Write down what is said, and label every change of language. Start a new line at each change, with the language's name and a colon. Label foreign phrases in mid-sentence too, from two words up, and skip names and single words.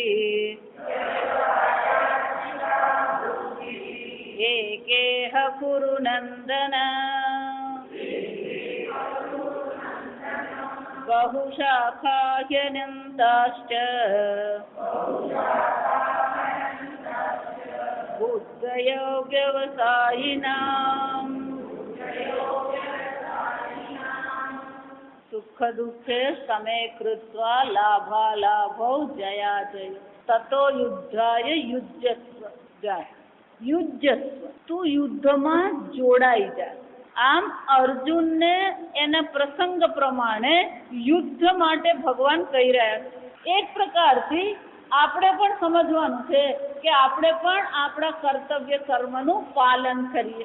Sanskrit: एकेह कुरु नन्दन बहुशाखाह्यनन्ताश्च बुद्धयो व्यवसायिनाम् सुख दुःखे समे कृत्वा लाभालाभौ जयाजय ततो युद्धाय युज्यस्व जाय युज्यस्व
Gujarati: તું યુદ્ધમાં જોડાઈ જા. આમ અર્જુનને એના પ્રસંગ પ્રમાણે યુદ્ધ માટે ભગવાન કહી રહ્યા છે. એક પ્રકારથી આપણે પણ સમજવાનું છે કે આપણે પણ આપણા કર્તવ્ય કર્મનું પાલન કરીએ.